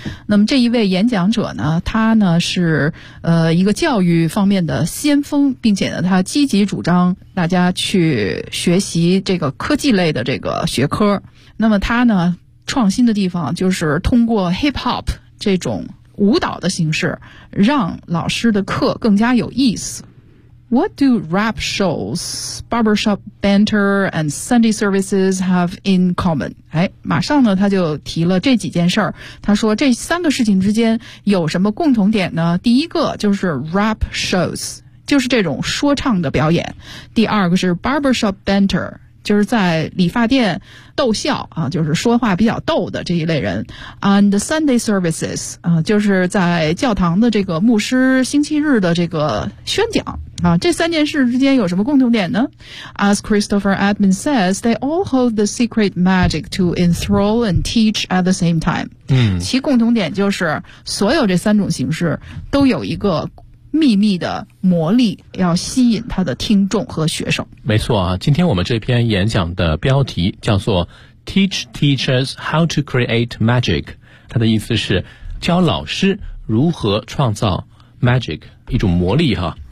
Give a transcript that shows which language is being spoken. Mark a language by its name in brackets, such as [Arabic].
[Chinese] 那么这一位演讲者呢，他呢是一个教育方面的先锋，并且呢他积极主张大家去学习这个科技类的这个学科。那么他呢创新的地方就是通过 hip-hop 这种舞蹈的形式让老师的课更加有意思。 [English] What do rap shows, barbershop banter, and Sunday services have in common? [Chinese] 哎，马上呢，他就提了这几件事儿。他说这三个事情之间有什么共同点呢？第一个就是 rap shows， 就是这种说唱的表演。第二个是 barbershop banter， 就是在理发店逗笑啊，就是说话比较逗的这一类人。 [English] And Sunday services， [Chinese] 啊，就是在教堂的这个牧师星期日的这个宣讲。啊，这三件事之间有什么共同点呢？ [English] As Christopher Admin says, they all hold the secret magic to enthrall and teach at the same time. [Chinese] 嗯，其共同点就是所有这三种形式都有一个秘密的魔力要吸引他的听众和学生。没错啊，今天我们这篇演讲的标题叫做 [English] Teach Teachers How to Create Magic， [Chinese] 它的意思是教老师如何创造 magic， 一种魔力哈。